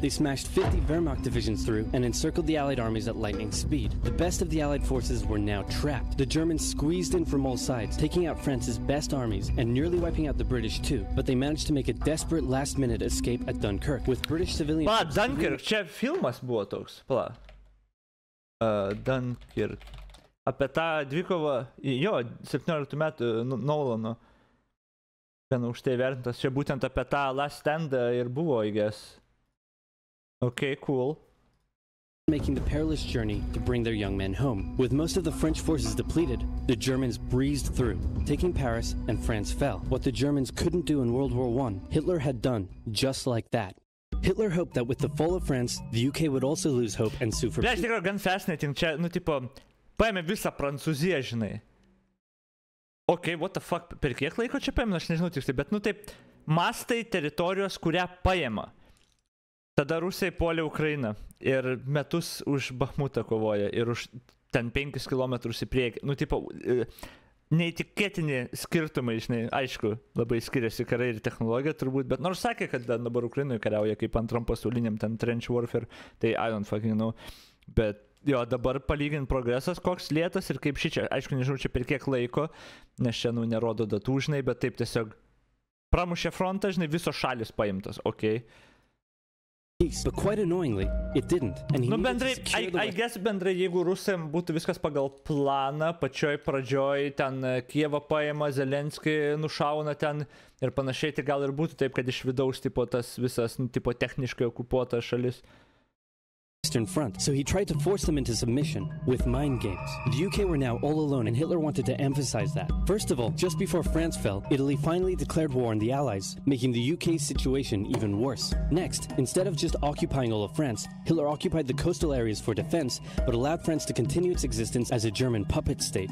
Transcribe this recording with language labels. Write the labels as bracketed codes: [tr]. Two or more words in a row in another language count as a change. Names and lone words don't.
[en] They smashed 50 Wehrmacht divisions through and encircled the Allied armies at lightning speed. The best of the Allied forces were now trapped. The Germans squeezed in from all sides, taking out France's best armies and nearly wiping out the British too. But they managed to make a desperate last-minute escape at Dunkirk, with British civilians... [lt] Dunkirk, čia filmas buvo toks, pala. Dunkirk. Apie tą dvikovą, jo, 17 metų Nolano. Gan aukštai vertintas, čia būtent apie tą [en] Last Standą [lt] ir buvo, [en] I guess. Okay, cool. Making the perilous journey to bring their young men home. With most of the French forces depleted, the Germans breezed through, taking Paris, and France fell. What the Germans couldn't do in World War I, Hitler had done just like that. Hitler hoped that with the fall of France, the UK would also lose hope and sue for peace. [lt] Iš tikrųjų, gan fascinating, čia, tipo, paėmė visą Prancūziją, žinai. [en] Okay, what the fuck, [lt] per kiek laiko čia paėmė, aš nežinau tiksliai, bet, taip, mastai teritorijos, kurią paėmė. Tada Rusai puolė Ukrainą ir metus už Bahmutą kovoja ir už ten 5 kilometrus į priekį. Tipo, neįtikėtini skirtumai, žinai, aišku, labai skiriasi karai ir technologija turbūt, bet nors sakė, kad dabar Ukrainoje kariauja kaip antram pasauliniam ten [en] trench warfare, [lt] tai [en] I don't fucking know. [lt] Bet jo, dabar palygint progresas koks lėtas ir kaip šičia, aišku, nežinau, čia per kiek laiko, nes čia, nerodo datų, žinai, bet taip tiesiog pramušė frontą, žinai, visos šalis paimtos, okei. [en] But quite annoyingly, it didn't. And he [lt] bendrai, [en] I guess [lt] bendrai, jeigu Rusam būtų viskas pagal planą, pačioj pradžioj, ten Kievą paima, Zelenskį nušauna ten ir panašiai, tai gal ir būtų taip, kad iš vidaus tipo tas visas, tipo techniškai okupuotas šalis. [en] Eastern Front, so he tried to force them into submission with mind games. The UK were now all alone, and Hitler wanted to emphasize that. First of all, just before France fell, Italy finally declared war on the Allies, making the UK's situation even worse. Next, instead of just occupying all of France, Hitler occupied the coastal areas for defense, but allowed France to continue its existence as a German puppet state.